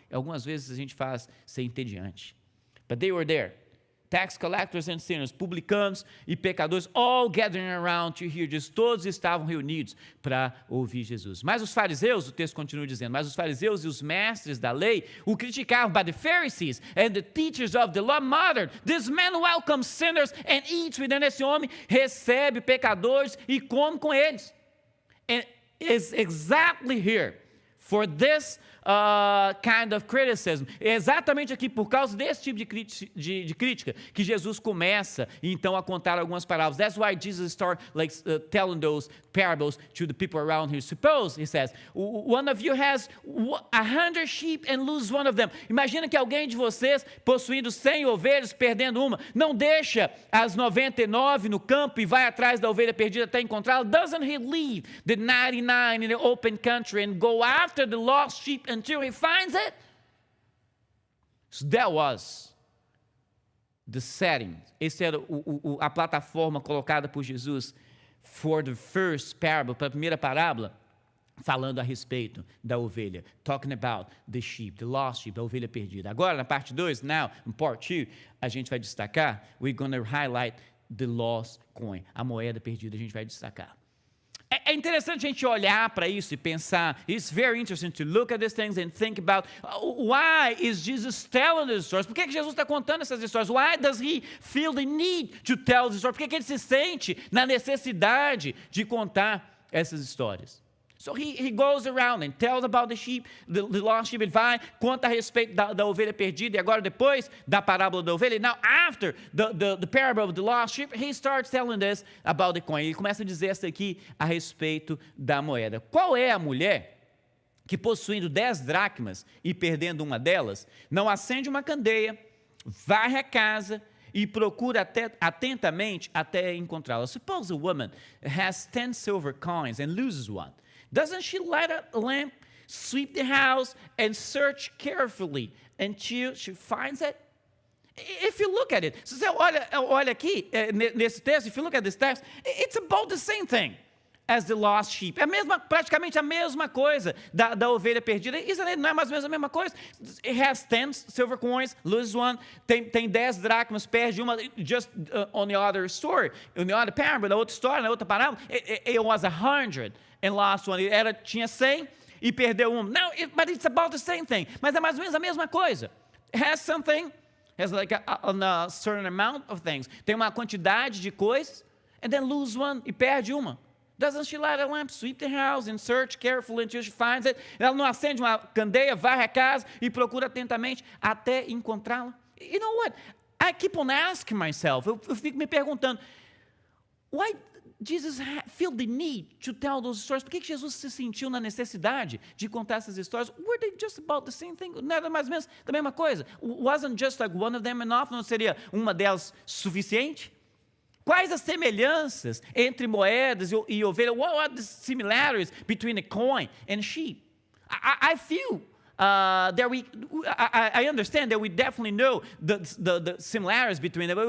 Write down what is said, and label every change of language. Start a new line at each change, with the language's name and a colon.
Portuguese: Algumas vezes a gente faz ser entediante.
English: But they were there. Tax collectors and sinners,
Portuguese: publicanos e pecadores,
English: all gathering around to hear Jesus.
Portuguese: Todos estavam reunidos para ouvir Jesus. Mas os fariseus, o texto continua dizendo, mas os fariseus e os mestres da lei o criticavam.
English: But the Pharisees and the teachers of the law muttered, this man welcomes sinners and eats with them.
Portuguese: Esse homem recebe pecadores e come com eles.
English: And it's exactly here for this kind of criticism.
Portuguese: É exatamente aqui, por causa desse tipo de crítica, que Jesus começa, então, a contar algumas parábolas.
English: That's why Jesus started telling those parables to the people around him. Suppose, he says, one of you has 100 sheep and loses one of them.
Portuguese: Imagina que alguém de vocês, possuindo 100 ovelhas, perdendo uma, não deixa as 99 no campo e vai atrás da ovelha perdida até encontrá-la.
English: Doesn't he leave the 99 in the open country and go after the lost sheep until he finds it? So that was the setting.
Portuguese: Essa era a plataforma colocada por Jesus
English: for the first parable,
Portuguese: para a primeira parábola, falando a respeito da ovelha.
English: Talking about the sheep, the lost sheep,
Portuguese: a ovelha perdida. Agora, na parte 2,
English: now, in part 2,
Portuguese: a gente vai destacar,
English: we're going to highlight the lost coin,
Portuguese: a moeda perdida, a gente vai destacar. É interessante a gente olhar para isso e pensar.
English: It's very interesting to look at these things and think about why is Jesus telling these stories?
Portuguese: Por que Jesus está contando essas histórias?
English: Why does he feel the need to tell these stories?
Portuguese: Por que ele se sente na necessidade de contar essas histórias?
English: So he goes around and tells about the sheep, the lost sheep.
Portuguese: Ele vai, conta a respeito da ovelha perdida. E agora, depois da parábola da ovelha,
English: now after the parable of the lost sheep, he starts telling this about the coin.
Portuguese: Ele começa a dizer essa aqui a respeito da moeda. Qual é a mulher que, possuindo 10 dracmas e perdendo uma delas, não acende uma candeia, varre a casa e procura atentamente até encontrá-la?
English: Suppose a woman has 10 silver coins and loses one. Doesn't she light a lamp, sweep the house, and search carefully until she finds it? If you look at it,
Portuguese: se você olha aqui, nesse texto,
English: if you look at this text, it's about the same thing as the lost sheep.
Portuguese: É praticamente a mesma coisa da ovelha perdida. Isso não é mais ou menos a mesma coisa?
English: It has 10 silver coins, loses one,
Portuguese: tem 10 dracmas, perde uma.
English: Just on the other story, on the other parable,
Portuguese: na outra história, na outra parábola,
English: it was 100 and lost one.
Portuguese: Tinha 100 e perdeu uma.
English: No, but it's about the same thing.
Portuguese: Mas é mais ou menos a mesma coisa.
English: It has something, has like a certain amount of things.
Portuguese: Tem uma quantidade de coisas,
English: and then lose one
Portuguese: e perde uma.
English: Doesn't she light a lamp, sweep the house, and search carefully until she finds it?
Portuguese: Ela não acende uma candeia, varre a casa e procura atentamente até encontrá-la?
English: You know what? I keep on asking myself,
Portuguese: eu fico me perguntando,
English: why Jesus feel the need to tell those stories?
Portuguese: Por que Jesus se sentiu na necessidade de contar essas histórias?
English: Were they just about the same thing?
Portuguese: Não era mais ou menos a mesma coisa?
English: Wasn't just like one of them enough?
Portuguese: Não seria uma delas suficiente? Quais as semelhanças entre moedas e ovelha?
English: What are the similarities between a coin and sheep? I feel that I understand that we definitely know the similarities between them.